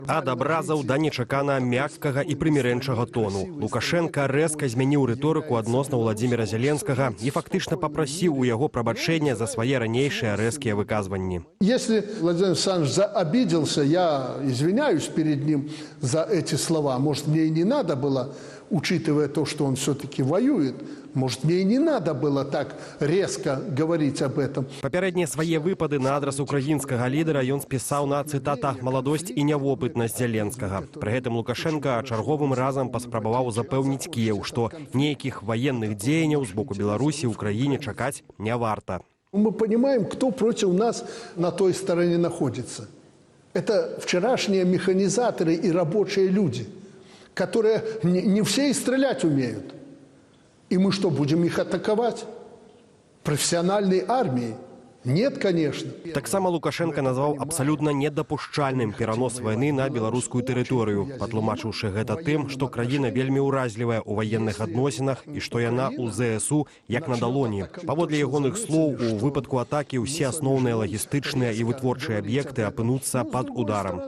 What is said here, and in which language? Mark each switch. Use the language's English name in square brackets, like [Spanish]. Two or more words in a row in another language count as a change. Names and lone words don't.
[Belarusian] Ад абразаў да нечакана мяккага і прымірэнчага тону. Лукашенка рэзка змяніў рыторыку адносна Владзіміра Зеленскага і фактычна папрасіў у яго прабачэння за свае ранейшыя рэзкія выказванні. [Russian] Если Владимир Александрович обиделся, я извиняюсь перед ним за эти слова. Может, мне и не надо было, учитывая то, что он все-таки воюет, может, мне и не надо было так резко говорить об этом. [Belarusian] Папярэднія свае выпады на адрас украінскага лідара ён спісаў на, цытата, «маладосць і нявопытнасць Зеленскага». Пры гэтым Лукашенка чарговым разам паспрабаваў запэўніць Кіеў, што нейкіх ваенных дзеянняў з боку Беларусі ў краіне чакаць не варта. [Russian] Мы понимаем, кто против нас на той стороне находится. Это вчерашние механизаторы и рабочие люди, которые не все и стрелять умеют. И мы что, будем их атаковать? Профессиональной армией? Нет, конечно. [Belarusian] Таксама Лукашенко назваў абсалютна недапушчальным перанос вайны на беларускую тэрыторыю, патлумачыўшы гэта тым, што краіна вельмі ўразлівая ў ваенных адносінах і што яна ў ЗСУ як на далоні. Паводле ягоных слоў, у выпадку атакі ўсе асноўныя лагістычныя і вытворчыя аб'екты апынуцца пад ударам.